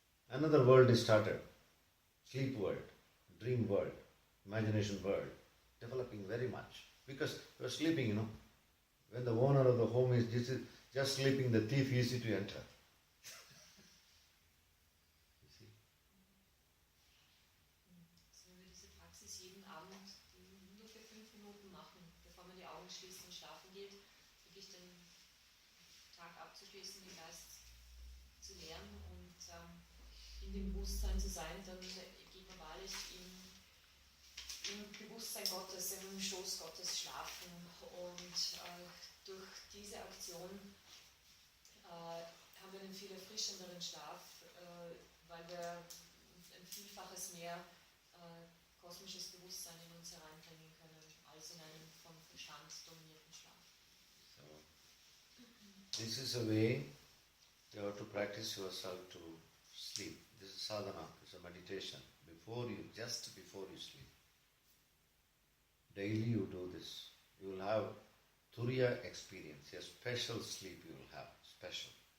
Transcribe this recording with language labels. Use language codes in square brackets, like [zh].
[en] Another world is started. Sleep world, dream world, imagination world. Developing very much. Because you are sleeping, When the owner of the home is just sleeping, the thief is easy to enter. You see? [de] Also wenn wir diese Praxis jeden Abend nur für 5 Minuten machen, bevor man die Augen schließt und schlafen geht, wirklich den Tag abzuschließen, den Geist zu leeren und in dem Bewusstsein zu sein, dann geht man wahrlich im Bewusstsein Gottes, im Schoß Gottes schlafen. Und durch diese Aktion haben wir einen viel erfrischenderen Schlaf, weil wir ein Vielfaches mehr kosmisches Bewusstsein in uns hereinbringen können, als in einem vom Verstand dominierten Schlaf. [en] So, this is a way you have to practice yourself to sleep. This is sadhana, it's a meditation. Just before you sleep. Daily you do this. You will have Turiya experience, a special sleep you will have, special.